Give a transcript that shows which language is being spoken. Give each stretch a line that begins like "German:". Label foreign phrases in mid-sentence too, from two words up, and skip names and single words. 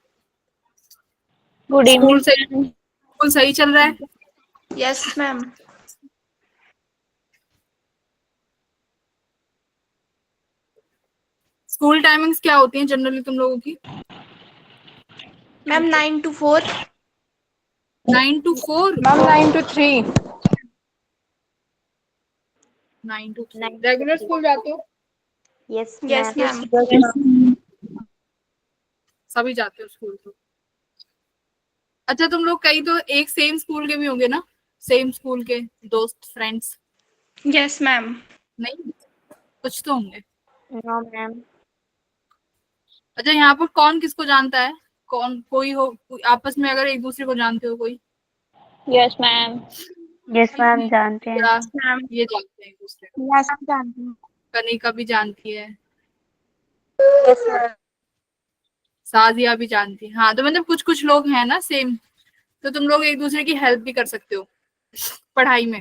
English: गुड स्कूल इवनिंग।
Hindi: सही चल रहा है?
English: yes ma'am. school timings
Hindi: क्या होती हैं जनरली तुम लोगों की?
English: मैम 9 to 4. 9 to 4? मैम 9 to 3. 9 to 3 9 to रेगुलर 3.
Hindi: स्कूल जाते हो?
English: Yes, Yes, ma'am. ma'am.
Hindi: सभी जाते हो स्कूल तो? अच्छा, तुम लोग कई तो एक
English: same school
Hindi: के भी होंगे ना,
English: same school
Hindi: के दोस्त फ्रेंड्स?
English: Yes, ma'am.
Hindi: नहीं, कुछ तो होंगे।
English: No, ma'am.
Hindi: अच्छा, यहाँ पर कौन किसको जानता है? कौन कोई हो आपस में अगर एक दूसरे को जानते हो कोई?
English: Yes, ma'am. Yes, ma'am.
Hindi: जानते हैं. या
English: Ma'am.
Hindi: ये जानते हैं एक दूसरे को?
English: Yes, I'm
Hindi: जानती हूँ. कनिका भी जानती है,
English: Yes, ma'am.
Hindi: साजिया भी जानती है। हाँ, तो मतलब कुछ कुछ लोग हैं ना सेम, तो तुम लोग एक दूसरे की हेल्प भी कर सकते हो पढ़ाई में।